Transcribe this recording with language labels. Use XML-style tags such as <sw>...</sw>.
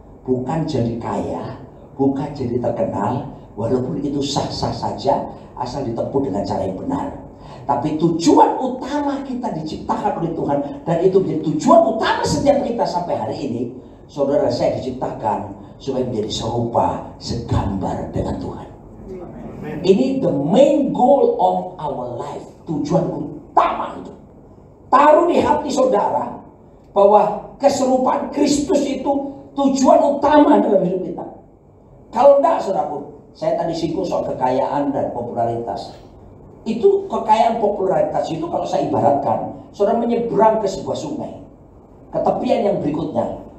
<id>Bukan jadi kaya, bukan jadi terkenal, walaupun itu sah-sah saja asal ditempuh dengan cara yang benar. Tapi tujuan utama kita diciptakan oleh Tuhan, dan itu menjadi tujuan utama setiap kita sampai hari ini. Saudara, saya diciptakan supaya menjadi serupa, segambar dengan Tuhan.</id> <en>Ini the main goal of our life.</en> <id>Tujuan utama itu. Taruh di hati saudara bahwa keserupaan Kristus itu tujuan utama dalam hidup kita. Kalau enggak, saudaraku, saya tadi singgung soal kekayaan dan popularitas. Itu kekayaan popularitas itu kalau saya ibaratkan, saudara menyeberang ke sebuah sungai, ke tepian yang berikutnya.</id>